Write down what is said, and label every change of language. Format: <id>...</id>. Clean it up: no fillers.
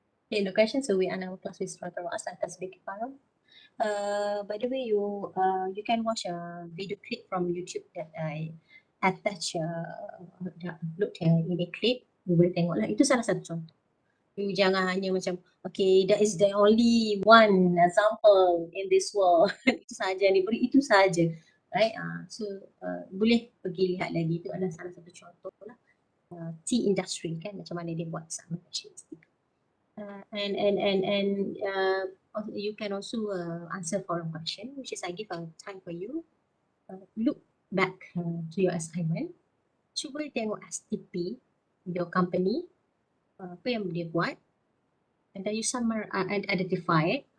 <en>Okay, no question. So we are now class with Rata Ras and Tasbih Kepala. By the way, you can watch a video clip from YouTube that I attach upload ini clip.</en> <ms>You boleh tengok lah. Itu salah satu contoh. You jangan hanya macam,</ms> <en>okay, that is the only one example in this world.</en> <ms>Itu saja ni, beri itu saja.</ms> <en>Right?</en> <ms>So boleh pergi lihat lagi. Itu adalah salah satu contoh lah.</ms> <en>Tea industry</en> <ms>kan, macam mana dia buat segmentation.</ms> <en>And you can also answer for a question, which is I give a time for you. Look back to your assignment.</en> <ms>Cuba tengok</ms> <en>STP, your company,</en> <ms>apa yang dia buat,</ms> <en>and then you identify it.</en>